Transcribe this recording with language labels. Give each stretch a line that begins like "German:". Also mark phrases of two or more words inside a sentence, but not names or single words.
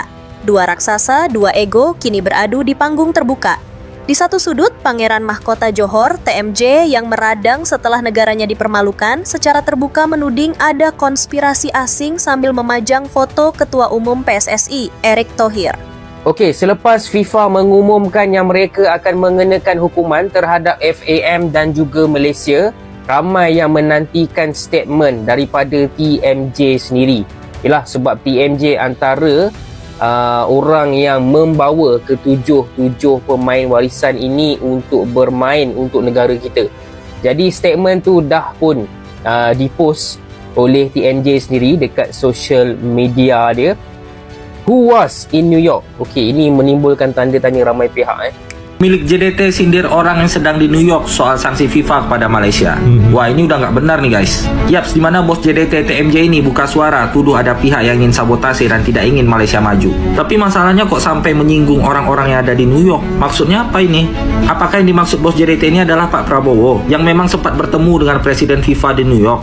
Indonesian: Dua raksasa, dua ego kini beradu di panggung terbuka. Di satu sudut, Pangeran Mahkota Johor, TMJ, yang meradang setelah negaranya dipermalukan, secara terbuka menuding ada konspirasi asing sambil memajang foto Ketua Umum PSSI, Erick Thohir.
Malay: Okey, selepas FIFA mengumumkan yang mereka akan mengenakan hukuman terhadap FAM dan juga Malaysia, ramai yang menantikan statement daripada TMJ sendiri. Ialah sebab TMJ antara orang yang membawa ketujuh pemain warisan ini untuk bermain untuk negara kita. Jadi statement tu dah pun dipost oleh TMJ sendiri dekat
English: social media
Malay: dia.
English: Who was in New York?
Malay: Okey, ini menimbulkan tanda tanya ramai pihak.
Indonesian: Milik JDT sindir orang yang sedang di New York soal sanksi FIFA kepada Malaysia. Wah, ini udah nggak benar nih guys. Yaps, di mana bos JDT TMJ ini buka suara tuduh ada pihak yang ingin sabotase dan tidak ingin Malaysia maju. Tapi masalahnya kok sampai menyinggung orang-orang yang ada di New York? Maksudnya apa ini? Apakah yang dimaksud bos JDT ini adalah Pak Prabowo yang memang sempat bertemu dengan Presiden FIFA di New York?